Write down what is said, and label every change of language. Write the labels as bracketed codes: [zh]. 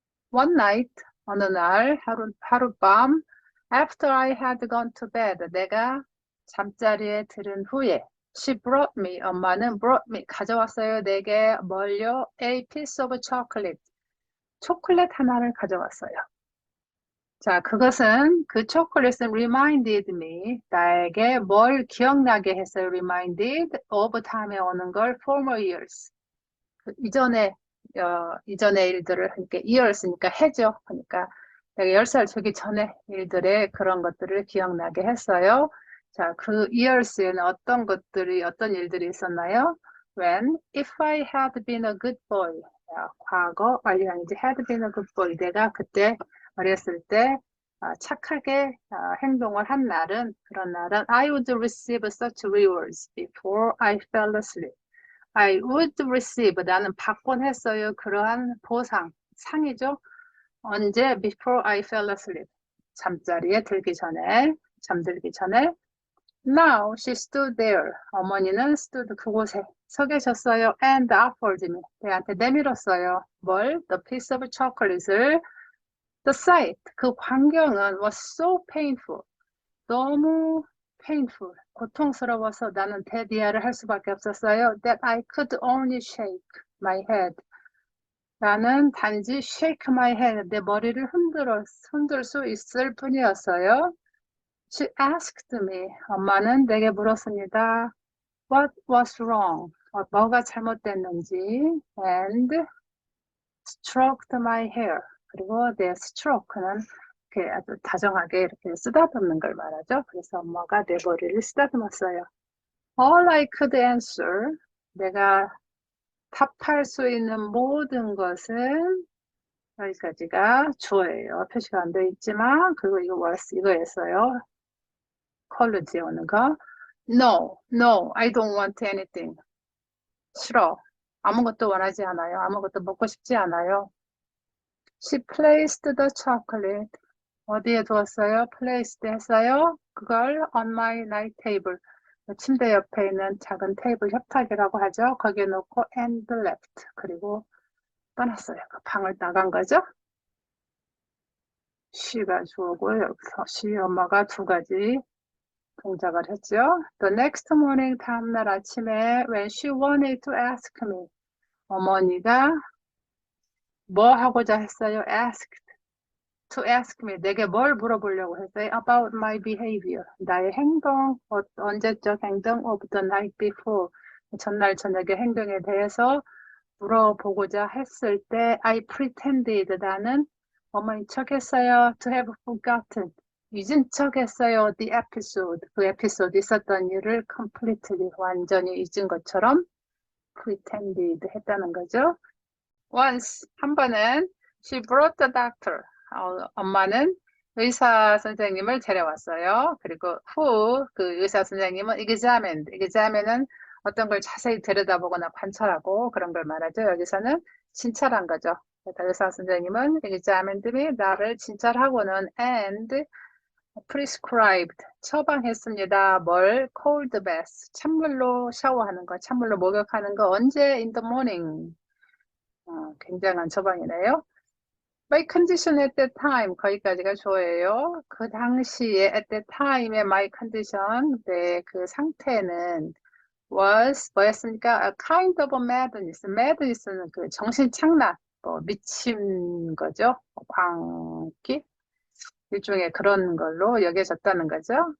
[en] One night, [ko] 어느 날, 하룻밤, [en] after I had gone to bed, [ko] 내가 잠자리에 들은 후에, [en] she brought me, 엄마는 brought me, [ko] 가져왔어요. 내게 뭘요? [en] A piece of chocolate. [ko] 초콜릿 하나를 가져왔어요. 자, 그것은, 그 초콜릿은 [en] reminded me, [ko] 나에게 뭘 기억나게 했어요. [en] reminded of [ko] 다음에 오는 걸 [en] former years. [ko] 이전의 일들을, 그러니까 years니까 해죠. 그러니까 내가 10살 되기 전에 일들의 그런 것들을 기억나게 했어요. 자, 그 years에는 어떤 일들이 있었나요? [en] When, if I had been a good boy. [ko] 자, 과거 완료형이지. [en] had been a good boy. [ko] 내가 그때 어렸을 때 착하게 행동을 한 날은, 그런 날은 [en] I would receive such rewards before I fell asleep. I would receive, [ko] 나는 받곤 했어요. 그러한 보상, 상이죠. 언제? [en] Before I fell asleep. [ko] 잠자리에 들기 전에, 잠들기 전에. [en] Now she stood there. [ko] 어머니는 stood 그곳에 서 계셨어요. [en] And offered me. [ko] 내한테 내밀었어요. 뭘? [en] The piece of chocolate를. The sight, [ko] 그 광경은 [en] was so painful. [ko] 너무 painful. 고통스러워서 나는 대비야를 할 수밖에 없었어요. [en] That I could only shake my head. [ko] 나는 단지 [en] shake my head, [ko] 내 머리를 흔들 수 있을 뿐이었어요. [en] She asked me, [ko] 엄마는 내게 물었습니다. [en] What was wrong? [ko] 뭐가 잘못됐는지. [en] And stroked my hair. [ko] 그리고 내 stroke는 이렇게 아주 다정하게 이렇게 쓰다듬는 걸 말하죠. 그래서 엄마가 내 머리를 쓰다듬었어요. [en] All I could answer, [ko] 내가 답할 수 있는 모든 것은 여기까지가 주어예요. 표시가 안 되어 있지만 그리고 이거 was 이거였어요. 컬러 지우는 거. [en] No, no, I don't want anything. [ko] 싫어. 아무것도 원하지 않아요. 아무것도 먹고 싶지 않아요. [en] She placed the chocolate. [ko] 어디에 두었어요? placed 했어요. [en] 그걸 on my night table. [ko] 침대 옆에 있는 작은 테이블 협탁이라고 하죠. 거기에 놓고 [en] and left. [ko] 그리고 떠났어요. 그 방을 나간 거죠. she가 주어고 여기서 she 엄마가 두 가지 동작을 했죠. [en] The next morning [ko] 다음날 아침에 [en] when she wanted to ask me [ko] 어머니가 뭐 하고자 했어요? [en] to ask me [ko] 내게 뭘 물어보려고 했어요? [en] About my behavior [ko] 나의 행동 언제적 행동 [en] of the night before [ko] 전날 저녁의 행동에 대해서 물어보고자 했을 때 [en] I pretended [ko] 나는 어머니 척했어요 [en] to have forgotten [ko] 잊은 척했어요 the episode 그 에피소드 있었던 일을 completely 완전히 잊은 것처럼 pretended 했다는 거죠. [en] Once 한 번은 she brought the doctor [ko] 엄마는 의사 선생님을 데려왔어요. 그리고 who 그 의사 선생님은 examin은 어떤 걸 자세히 들여다보거나 관찰하고 그런 걸 말하죠. 여기서는 진찰한 거죠. 그러니까 의사 선생님은 [en] examined me [ko] 나를 진찰하고는 [en] and prescribed [ko] 처방했습니다. 뭘? [en] cold bath [ko] 찬물로 샤워하는 거, 찬물로 목욕하는 거 언제? [en] in the morning. [ko] 굉장한 처방이네요. [en] My condition at that time [ko] 거기까지가 좋아요. 그 당시에 at that time의 my condition 네, 그 상태는 was 뭐였습니까? [en] A kind of madness. [ko] madness는 그 정신착란, 미친 거죠. 광기 일종의 그런 걸로 여겨졌다는 거죠.